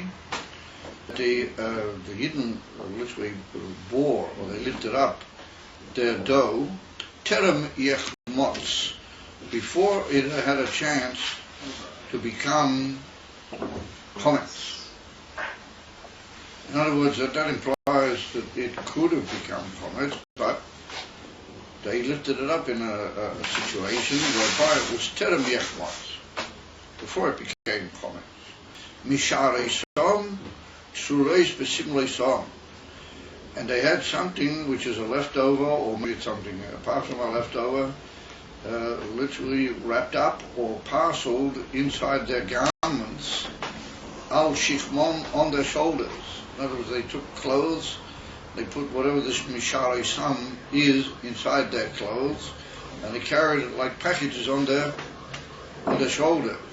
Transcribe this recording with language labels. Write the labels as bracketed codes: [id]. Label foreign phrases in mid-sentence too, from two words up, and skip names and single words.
[en] The Yidden literally bore, or they lifted up their dough, [he] טרם יחמץ, [en] before it had a chance to become chometz. In other words, that implies that it could have become chometz, but they lifted it up in a situation whereby it was [he] טרם יחמץ, [en] before it became chometz. [he] משארתם, צררת בשמלתם. [en] And they had something which is a leftover, or maybe something apart from a leftover, literally wrapped up or parceled inside their garments, [he] על שכמם, [en] on their shoulders. In other words, they took clothes, they put whatever this [he] משארתם [en] is inside their clothes, and they carried it like packages on their shoulders.